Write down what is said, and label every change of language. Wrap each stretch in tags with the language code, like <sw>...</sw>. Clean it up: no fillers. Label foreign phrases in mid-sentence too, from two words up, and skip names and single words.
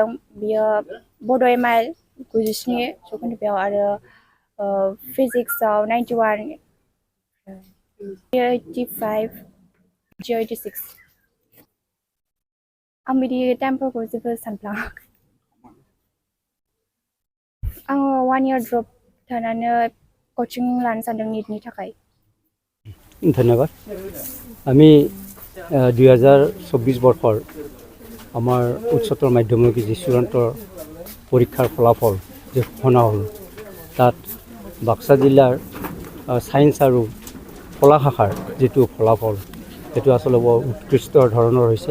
<brx>बियो बड' एमआइएल 97 जौखोन्दो बेयाव आरो फिजिक्सआव 91, 85, 86। आं बिदि टाइमफोरखौ जेबो सानफ्लाङाखै। आङो 1 year ड्रप थानानै कचिं लानो सानदों नीटनि थाखाय।</brx> <as>ধন্যবাদ। আমি 2024 বৰ্ষৰ আমাৰ উচ্চতৰ মাধ্যমিক যি চূড়ান্ত পৰীক্ষাৰ ফলাফল যে ঘোষণা হ'ল, তাত বাক্সা জিলাৰ ছায়েন্স আৰু কলা শাখাৰ যিটো ফলাফল, সেইটো আচলতে বৰ উৎকৃষ্ট ধৰণৰ হৈছে।</as>